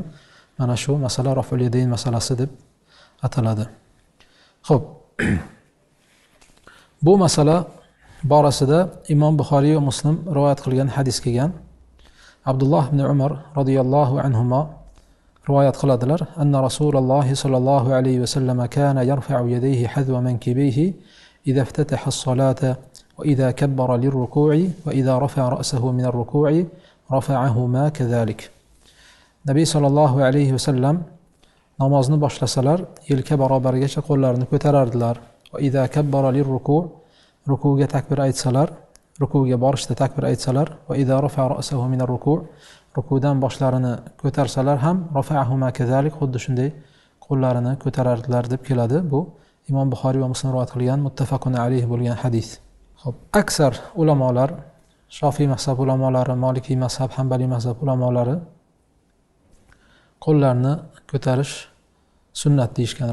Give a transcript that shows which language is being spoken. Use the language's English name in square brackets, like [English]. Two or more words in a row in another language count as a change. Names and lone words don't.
[Uzbek] Mana shu masala [Arabic] رفع اليدين [Uzbek] masalasi deb ataladi. Xo'p. Bu masala borasida Imom Buxoriy va Muslim rivoyat qilgan hadis kelgan. Abdullah ibn Umar [Arabic] رضي الله عنهما [Uzbek] rivoyat qiladilar. [Arabic] أن رسول الله صلى الله عليه وسلم كان يرفع يديه حذو منكبيه إذا افتتح الصلاة وإذا كبر للركوع وإذا رفع رأسه من الركوع رفعهما كذلك. [Uzbek] Nabiy [Arabic] صلى الله عليه وسلم [Uzbek] namozni boshlasalar yelka barobarigacha qo'llarini ko'tarardilar. [Arabic] وإذا كبر للركوع' [Uzbek] rukuga takbir aytsalar, rukuga borishda takbir aytsalar [Arabic] وإذا رفع رأسه من الركوع' [Uzbek] rukudan boshlarini ko'tarsalar ham [Arabic] رفعهما كذلك, [Uzbek] xuddi shunday qo'llarini ko'tarardilar deb keladi. Bu Imom Buxoriy va Muslim rivoyat qilgan [Arabic] متفق عليه [Uzbek] bo'lgan hadis. Xo'p, aksar ulamolar, Shofiy mazhab ulamolari, Maliki mazhab, Hanbali mazhab ulamolari qo'llarni ko'tarish sunnat deyishgan.